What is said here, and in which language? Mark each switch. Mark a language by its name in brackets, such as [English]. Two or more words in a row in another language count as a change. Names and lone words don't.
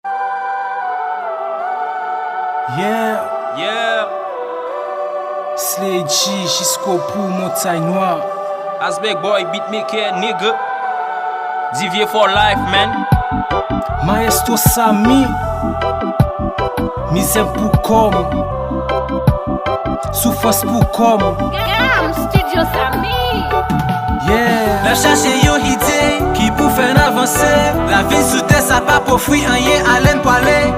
[English] Yeah. Yeah. Slay G, Jisco Pou, Montagne Noire. Asbek Boy, beatmaker, nigga. Divye for life, man. Maestro Sami. [Haitian Creole] Mizè pou kòm. Soufrans pou kòm. [English] Gam, Studio Sami. Yeah. [Haitian Creole] Lè chache yon ide ki pou fè n avanse. Lavi sou tè, sa pa pou fwi anyen, alèn pou ale.